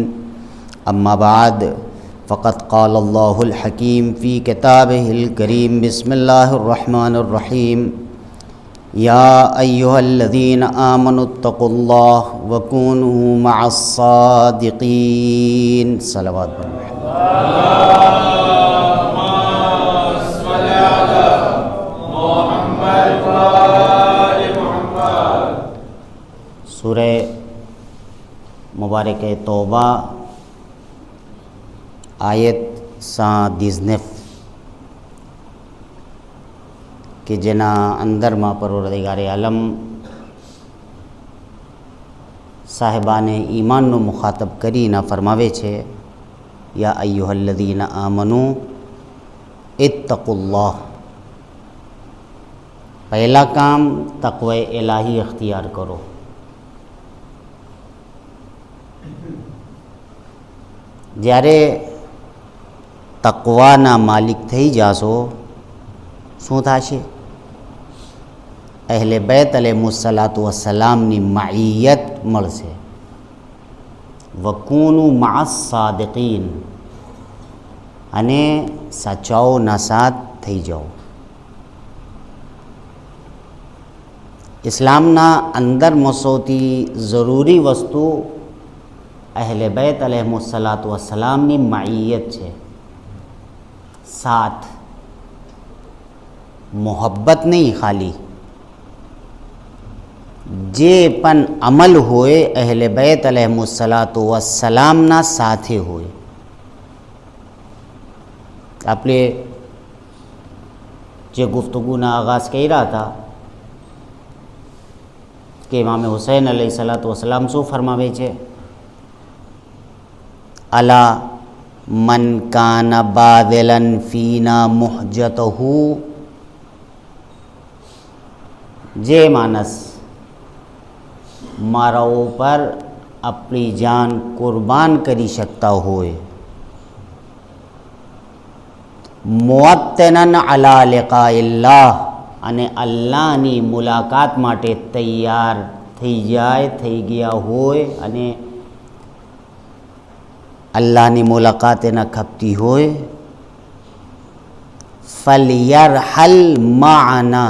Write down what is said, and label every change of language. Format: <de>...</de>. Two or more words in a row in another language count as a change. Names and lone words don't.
<ar>أما بعد فقد قال الله الحكيم في كتابه الكريم. بسم الله الرحمن الرحيم. يا أيها الذين آمنوا اتقوا الله وكونوا مع الصادقين.</ar> <ur>صلوات سورہ مبارک توبہ آیت 19</ur> <gu>કે જેના અંદર માં પરવરદિગાર આલમ સાહેબાન ઈમાન નો મુખાતબ કરી ને ફરમાવે છે</gu> <ar>یا ایھا الذین آمنو اتقوا اللہ.</ar> <ur>پہلا کام تقوی الہی اختیار کرو.</ur> <gu>જ્યારે તકવાના માલિક થઈ જાશો શું થશે? અહેલે બેત</gu> <ar>عليه الصلاة والسلام</ar> <gu>માઇયત મળશે.</gu> <ar>وكونوا مع الصادقين</ar> <gu>અને સાચાઓના સાથ થઈ જાઓ. ઇસ્લામના અંદરમાં સૌથી જરૂરી વસ્તુ</gu> <ar>اہل بیت علیہم الصلاۃ والسلام</ar> <gu>ની معیت છે. સાથ, મોહબ્બત નહીં ખાલી, જે પણ અમલ હોય અહેલ બેત</gu> <ar>علیہم الصلاۃ والسلام</ar> <gu>ના સાથે હોય. આપણે જે ગુફ્તગુના આગાઝ કર્યા હતા કે ઇમામ હુસૈન</gu> <ar>علیہ الصلاۃ والسلام</ar> <gu>શું ફરમાવે છે?</gu> <ar>الا من کان باذلا فینا محجتہ.</ar> <gu>જે માણસ મારા ઉપર આપણી જાન કુરબાન કરી શકતા હોય,</gu> <ar>موطنا على لقاء الله</ar> <gu>અને અલ્લાહની મુલાકાત માટે તૈયાર થઈ ગયા હોય અને અલ્લાહની મુલાકાત એના ખપતી હોય,</gu> <ar>فليرحل معنا.</ar>